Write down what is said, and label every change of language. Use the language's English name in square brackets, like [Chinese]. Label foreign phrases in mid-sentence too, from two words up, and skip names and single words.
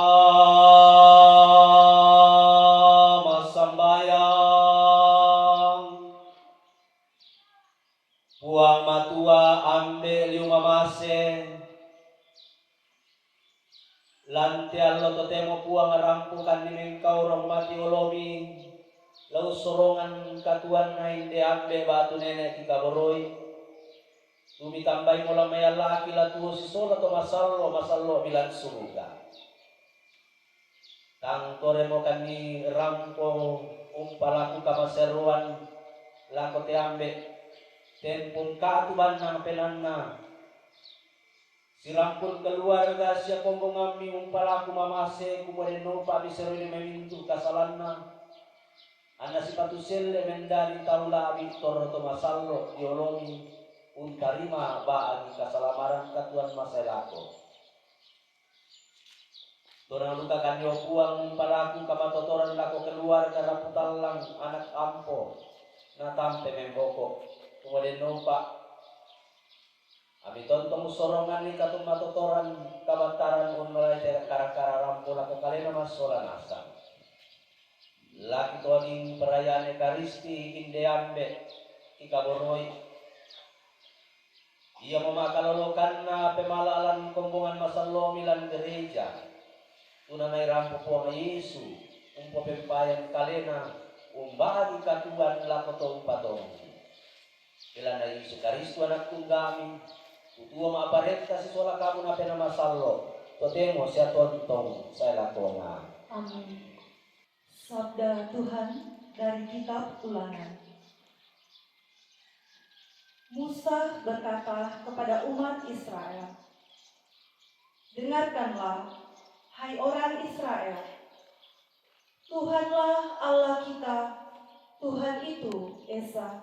[Mamasa] Tamas sambayang puang matua ambe liumamase lantian lo totemo puang rampukan ni mengkau rong mati olomi lau sorongan katuan na inde ambe batu nenek kita boroi tumi tambai mula maya laki la tuo si sola to masallo bilang surga tang tore mo kani rampo umpalaku kamaseruan lako te ambe tempung katuban nang penanna sirampun keluarga siya kombong ami umpalaku mamase kumode no pa biseru ni memintu kasalanna ana si patuselle mendari taula abi torro to masallo diolomi untarima baagi kasalamaran katuan maselako torang luka kanyo puang umpalaku kamatotoran lako keluarga raputalang anak ampo na tampe memboko kumode no pa abi tontong sorongan ni katong matotoran kabantaran unmalay kara-kara rampula ko kalena masola nasang. Laki to ding [Indonesian] perayaan Ekaristi [Mamasa] inde ambe ikaboroi. Ia memakalolokan na pemalalan kombongan masallo milan gereja. Tunanay rampo po ng Yesu, umpo pempayan kalena, umbagi katuan lako to umpatong. Bila na Yesu Karisto anak tunggami, tutua maapareta si sola kamu na penamasallo. Totemo siya tontong sa lakona. Amin. [Indonesian] Sabda Tuhan dari kitab Ulangan. Musa berkata kepada umat Israel, "Dengarkanlah, hai orang Israel, Tuhanlah Allah kita, Tuhan itu Esa.